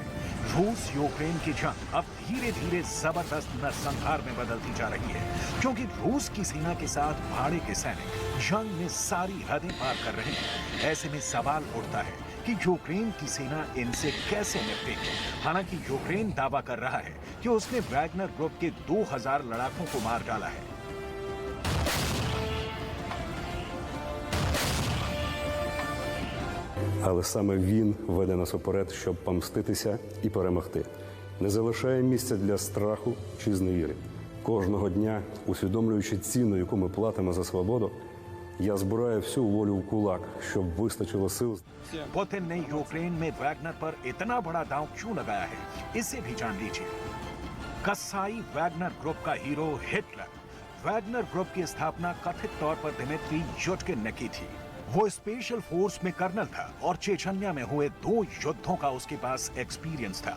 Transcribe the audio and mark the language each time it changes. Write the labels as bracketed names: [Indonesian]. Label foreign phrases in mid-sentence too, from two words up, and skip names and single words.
[Hindi] रूस यूक्रेन की जंग अब धीरे धीरे जबरदस्त नरसंहार में बदलती जा रही है, क्योंकि रूस की सेना के साथ भाड़े के सैनिक जंग में सारी हदें पार कर रहे हैं। ऐसे में सवाल उठता है कि यूक्रेन की सेना इनसे कैसे निपटेगी। हालांकि यूक्रेन दावा कर रहा है कि उसने वैगनर ग्रुप के 2,000 लड़ाकों को मार डाला है। [Ukrainian] Але саме він веде нас уперед, щоб помститися і перемогти. Не залишає місця для страху чи зневіри. Кожного дня, усвідомлюючи ціну, яку ми платимо за свободу, я збираю всю волю в кулак, щоб вистачило сил. [Hindi] पुतिन ने यूक्रेन में वैगनर पर इतना बड़ा दांव क्यों लगाया है, इसे भी जान लीजिए। कसाई वैगनर ग्रुप का हीरो हिटलर। वैगनर ग्रुप की स्थापना कथित तौर पर दिमित्री युटकिन ने की थी। वो [English] special force [Hindi] में कर्नल था और चेचन्या में हुए 2 युद्धों का उसके पास एक्सपीरियंस था।